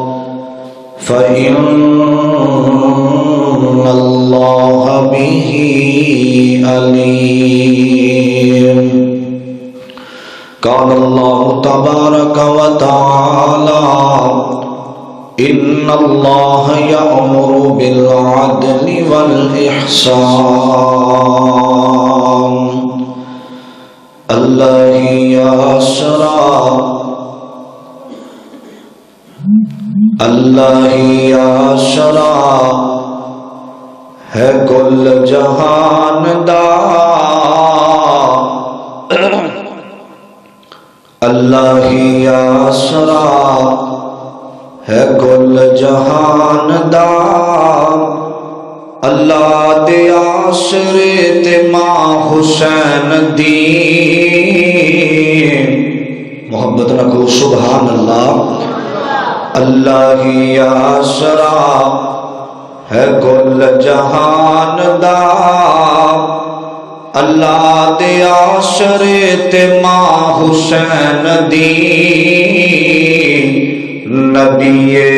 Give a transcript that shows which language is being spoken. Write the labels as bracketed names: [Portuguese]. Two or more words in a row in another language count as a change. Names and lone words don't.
[Arabic] به عليم قال الله تبارك وتعالى إن الله يأمر بالعدل والإحسان الله [Punjabi] يسرى ہے کل جہان دا اللہ ہی آسرا ہے کل جہان دا اللہ دے آسرے تے ماں حسین دی محبت رکھو [Arabic] سبحان اللہ [Punjabi] اللہ ہی آسرا ہے کل جہان دا اللہ دے آسرے تے ماں حسین دی نبی